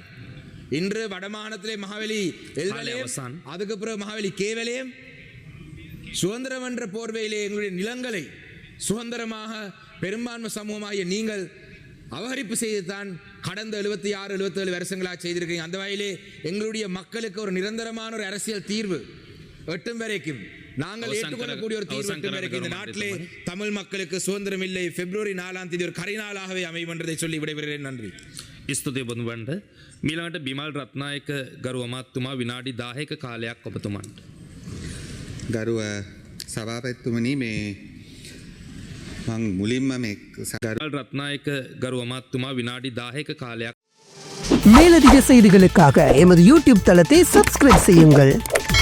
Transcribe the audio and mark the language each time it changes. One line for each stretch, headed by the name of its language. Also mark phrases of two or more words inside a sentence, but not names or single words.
Tamil: இன்று வடமாகாணத்திலே மகாவலி எல் வலயம், அதுக்கு பிறகு மகாவலி கே வலயம், சுதந்திரம் என்ற போர்வையிலே எங்களுடைய நிலங்களை சுதந்திரமாக பெரும்பான்மை சமூகமாகிய நீங்கள் அபகரிப்பு செய்துதான் கடந்த 76-77 வருஷங்களாக செய்திருக்கீங்க. அந்த வகையிலே எங்களுடைய மக்களுக்கு ஒரு நிரந்தரமான ஒரு அரசியல் தீர்வு எட்டும் வரைக்கும் நாங்கள் ஏற்றுக்கொள்ளக்கூடிய ஒரு தீர்வு எட்டும் வரைக்கும் இந்த நாட்டிலே தமிழ் மக்களுக்கு சுதந்திரம் இல்லை. பிப்ரவரி 4ஆம் தேதி ஒரு கரிநாளாகவே அமையும் என்றதை சொல்லி விடைபெறுகிறேன். நன்றி.
Sinhala: ස්තුතියි බොඳුවන්ට. මීළඟට බිමල් රත්නායක ගරු අමාත්‍යතුමා විනාඩි 10ක කාලයක් ඔබතුමන්ට. ගරුව සභාපතිතුමනි, මේ මං මුලින්ම මේ බිමල් රත්නායක ගරු අමාත්‍යතුමා විනාඩි 10ක කාලයක්.
Tamil: மேலதிக செய்திகளுக்காக எமது யூடியூப் தளத்தை சப்ஸ்கிரைப் செய்யுங்கள்.